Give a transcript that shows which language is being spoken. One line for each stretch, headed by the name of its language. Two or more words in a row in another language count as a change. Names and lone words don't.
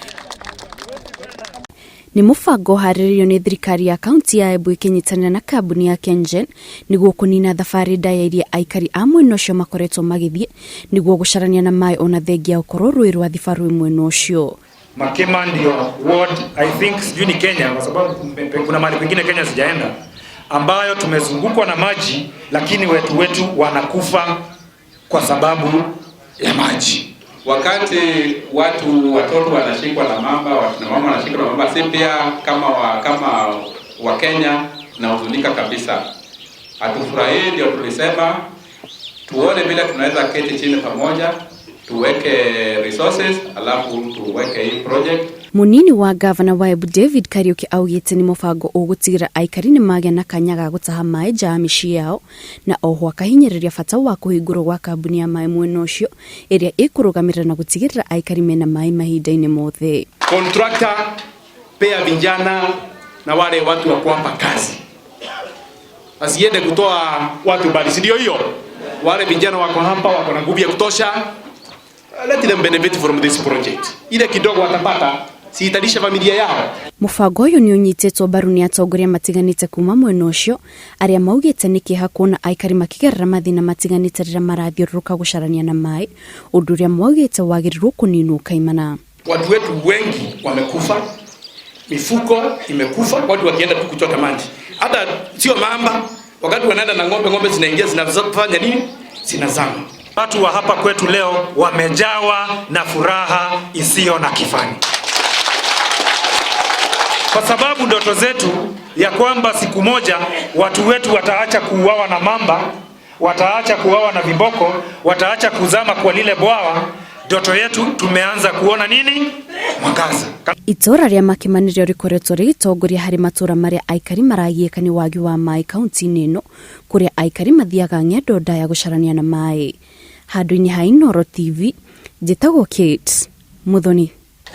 Kikuyu: Ni mũbango harĩrĩirio ni thirikari ya kaunti ya Embu ikinyitanĩra na kambuni ya KenGen niguo kunina thabarĩ ndaya iria aikari a mwena ũcio makoretwo magithie niguo gucarania na maĩ ona thengia ũkorwo rũĩ rwa thibarũ mwena ũcio.
Swahili: Makema ndio ward
English: I think
Swahili: sijui ni Kenya kwa sababu kuna mahali pengine Kenya sijaenda ambayo tumezungukwa na maji lakini wetu wanakufa kwa sababu ya maji. Wakati watoto wanashikwa na mamba, watu na mama wanashikwa na mamba, si pia kama wa Kenya na huzunika kabisa. Hatufurahii, ndio tulisema tuone vile tunaweza keti chini pamoja, tuweke resources, alafu tuweke hii project.
Kikuyu: Munini wa Governor wa Embu David Kariuki augite ni mũbango ũgũtigĩra aikari nĩ magĩa na kanya ga gũtaha maĩ nja ya mĩciĩ yao na oho akahinyĩrĩria bata wa kũhingũrwo gwa kambuni ya maĩ mwena ũcio ĩrĩa ĩkũrũgamĩrĩra na gũtigĩrĩra aikari mena maĩ mahinda-inĩ mothe.
Swahili: Contractor pea vijana na wale watu wa kuwapa kazi, asiende kutoa watu bali, si ndio hiyo? Wale vijana wako hapa wako na nguvu ya kutosha,
English: let them benefit from this project.
Swahili: Ile kidogo watapata siitalisha familia yao.
Kikuyu: Mũbango ũyũ nĩ ũnyitĩtwo mbaru nĩ atongoria matiganĩte kuma mwena ũcio arĩa maugĩte nĩ kĩeha kuona aikari makĩgerera mathĩna matiganĩte rĩrĩa marathiũrũrũka gũcarania na maĩ, ũndũ ũrĩa maugĩte wagĩrĩirwo kũninwo kaimana.
Swahili: Watu wetu wengi wamekufa, mifuko imekufa, watu wakienda tu kuchota maji. Hata sio mamba, wakati wanaenda na ng'ombe zinaingia zinafanya nini? Zinazama. Watu wa hapa kwetu leo wamejawa na furaha isiyo na kifani. Kwa sababu ndoto zetu ya kwamba siku moja watu wetu wataacha kuuawa na mamba, wataacha kuuawa na viboko, wataacha kuzama kwa lile bwawa, ndoto yetu tumeanza kuona nini? Mwangaza.
Kikuyu: Itũra rĩa Makimanĩrio rĩkoretwo rĩgĩtongoria harĩ matũra marĩa aikari maragiĩka nĩ wagi wa maĩ kaunti-inĩ ĩno, kũrĩa aikari mathiaga ng'endo ndaya gũcarania na maĩ. Handũ-inĩ ha Inooro TV, njĩtagwo Kate Muthoni.